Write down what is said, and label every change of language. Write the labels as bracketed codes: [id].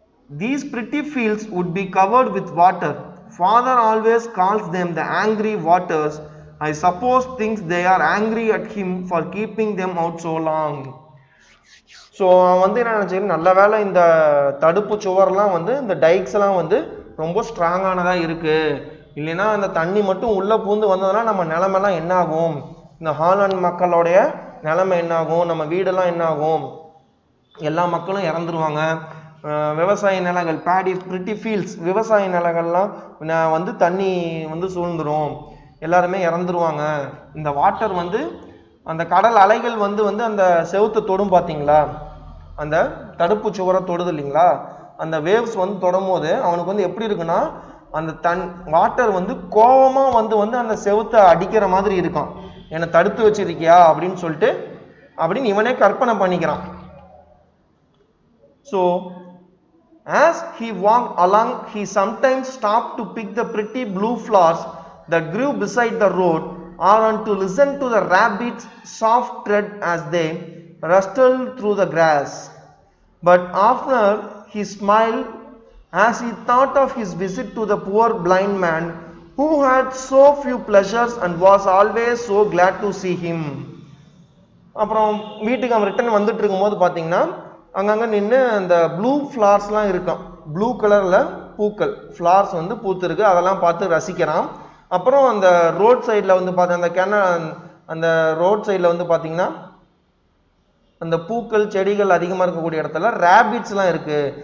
[en] These pretty fields would be covered with water. Father always calls them the angry waters. I suppose thinks they are angry at him for keeping them out so long. [ta] So வந்து என்ன நினச்சேன், நல்ல வேலை இந்த தடுப்பு சுவர்லாம் வந்து இந்த டைக்ஸ் எல்லாம் வந்து ரொம்ப ஸ்ட்ராங்கானதாக இருக்குது. இல்லைன்னா அந்த தண்ணி மட்டும் உள்ளே பூந்து வந்ததுன்னா நம்ம நிலமெல்லாம் என்ன ஆகும், இந்த ஹாலண்ட் மக்களுடைய நிலைமை என்ன ஆகும், நம்ம வீடெல்லாம் என்ன ஆகும், எல்லா மக்களும் இறந்துருவாங்க. விவசாய நிலங்கள், பேடி [en] pretty fields, [ta] விவசாய நிலங்கள்லாம் வந்து தண்ணி வந்து சூழ்ந்துடும், எல்லாருமே இறந்துருவாங்க. இந்த வாட்டர் வந்து அந்த கடல் அலைகள் வந்து அந்த செவுத்தை தொடும் பார்த்தீங்களா, அந்த தடுப்பு சுவரை தொடுது இல்லைங்களா, அந்த வேவ்ஸ் வந்து தொடும் போது அவனுக்கு வந்து எப்படி இருக்குன்னா அந்த வாட்டர் வந்து கோவமா வந்து அந்த செவுத்தை அடிக்கிற மாதிரி இருக்கான். என்னை தடுத்து வச்சிருக்கியா அப்படின்னு சொல்லிட்டு அப்படின்னு இவனே கற்பனை பண்ணிக்கிறான். [en] So as he walked along, he sometimes stopped to pick the pretty blue flowers that grew beside the road, or to listen to the rabbits' soft tread as they rustled through the grass. But after he smiled as he thought of his visit to the poor blind man who had so few pleasures and was always so glad to see him. [ta] அப்புறம் வீட்டுக்கு அவன் return வந்துட்டு இருக்கும்போது பார்த்தீங்கன்னா அங்கங்கே நின்று அந்த blue ஃப்ளார்ஸ்லாம் இருக்கான், ப்ளூ கலரில் பூக்கள் ஃப்ளார்ஸ் வந்து பூத்துருக்கு, அதெல்லாம் பார்த்து ரசிக்கிறான். அப்புறம் அந்த ரோட் சைடில் வந்து அந்த ரோட் சைடில் வந்து பார்த்தீங்கன்னா அந்த பூக்கள் செடிகள் அதிகமாக இருக்கக்கூடிய இடத்துல ரேபிட்ஸ்லாம் இருக்குது.